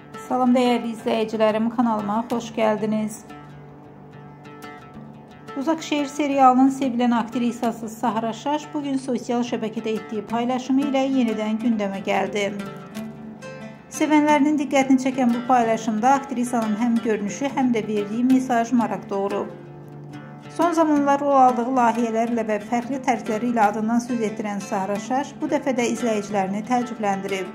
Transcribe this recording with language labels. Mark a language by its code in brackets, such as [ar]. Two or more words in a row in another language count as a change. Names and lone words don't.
[tr] Salam değerli izleyicilerim, kanalıma hoş geldiniz. [az] Uzaq Şehir serialının sevilen aktrisası Sahra Şaş bugün sosyal şəbəkədə etdiyi paylaşımı ilə yenidən gündəmə gəldi. Sevənlərinin diqqətini çəkən bu paylaşımda aktrisanın həm görünüşü, həm də verdiyi mesaj maraq doğurub. Son zamanlar rol aldığı layihələrlə və fərqli tərzləri ilə adından söz etdirən Sahra Şaş bu dəfə də izləyicilərini təəccübləndirib.